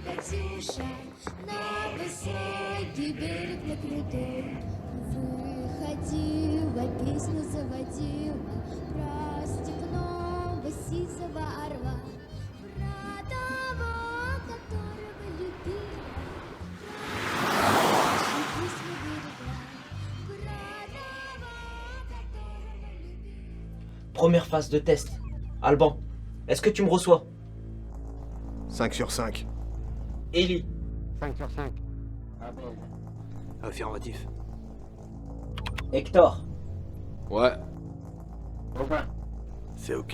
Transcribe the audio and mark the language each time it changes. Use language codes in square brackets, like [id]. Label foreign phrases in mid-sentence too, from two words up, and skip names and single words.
[ru] Катюша, на высокий берег на крутой, выходила, песню заводила про степного сизого орла, про того, которого любила, про песню берегла, про того, которого любила. [fr] Première phase de test. Alban, est-ce que tu me reçois? 5 sur 5. Ellie. 5 sur 5. Affirmatif. Hector. Ouais. C'est ok.